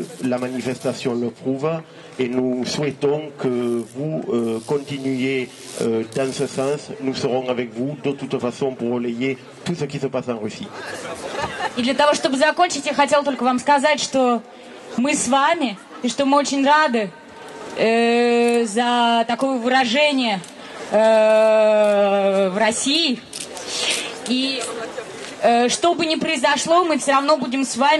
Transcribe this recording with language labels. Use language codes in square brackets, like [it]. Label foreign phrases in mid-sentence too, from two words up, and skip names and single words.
[fr] La manifestation le prouve et nous souhaitons que vous continuiez dans ce sens. Nous serons avec vous de toute façon pour relayer tout ce qui se passe en Russie. [ru] И для того, чтобы закончить, я хотела только вам сказать, что мы с вами, и что мы очень рады за такое выражение в России. И что бы ни произошло, мы все равно будем с вами.